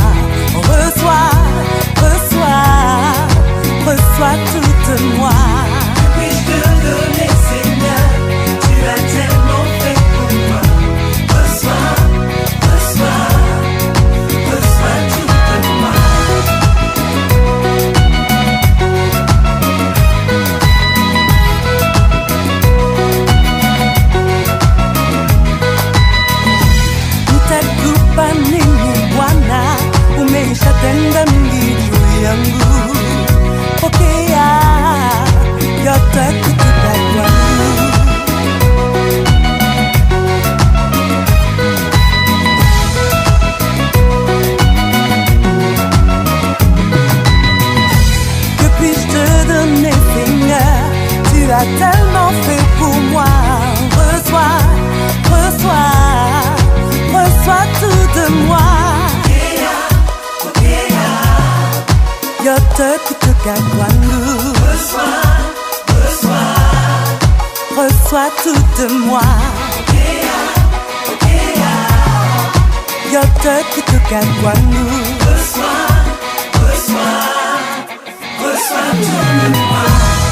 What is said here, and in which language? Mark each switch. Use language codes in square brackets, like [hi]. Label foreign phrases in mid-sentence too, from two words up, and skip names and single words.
[fr] Reçois, reçois, reçois toute moi. Puis-je te donner, Seigneur, tu as tellement fait pour moi. Reçois, reçois, reçois toute moi. [sw] Nini Bwana, umeishatenda mingi juu yangu. Pokea yote kutoka kwangu. [fr] Que puis-je te donner, Seigneur? Tu as tellement fait pour moi. Reçois, reçois, reçois tout de moi. [sw] Yote kutoka kwangu. [fr] Reçois, reçois, reçois tout de moi. [sw] Yote kutoka kwangu. [fr] Reçois, reçois, reçois tout de moi.